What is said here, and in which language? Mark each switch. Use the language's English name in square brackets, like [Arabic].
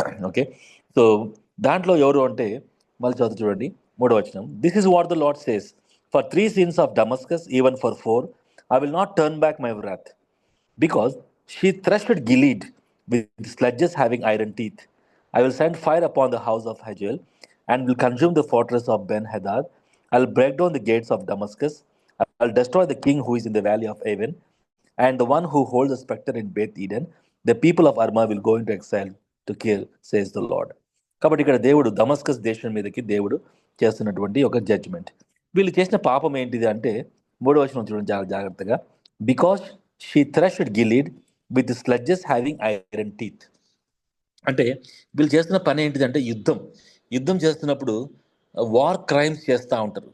[Telugu] Okay, so దాంట్లో ఎవరు అంటే మళ్ళీ చదువు చూడండి. [English] 3వ వచనం, this is what the Lord says, for 3 sins of Damascus, even for 4, I will not turn back my wrath, because she threshed Gilead with sledges having iron teeth. I will send fire upon the house of Hazael and will consume the fortress of Ben Hadad. I will break down the gates of Damascus. I will destroy the king who is in the valley of Aven and the one who holds the spectre in Beth Eden. The people of Arma will go into exile to kill, says the Lord. [Telugu] కాబట్టి ఇక్కడ దేవుడు Damascus దేశం మీదకి దేవుడు చేస్తున్నటువంటి ఒక judgement. వీళ్ళు చేసిన పాపం ఏంటిది అంటే 3వ వచనం చూడండి చాలా జాగ్రత్తగా. [English] Because she threshed Gilead with sledges having iron teeth. [Telugu] అంటే వీళ్ళు చేస్తున్న పని ఏంటిదంటే యుద్ధం చేస్తున్నప్పుడు వార్ క్రైమ్స్ చేస్తూ ఉంటారు.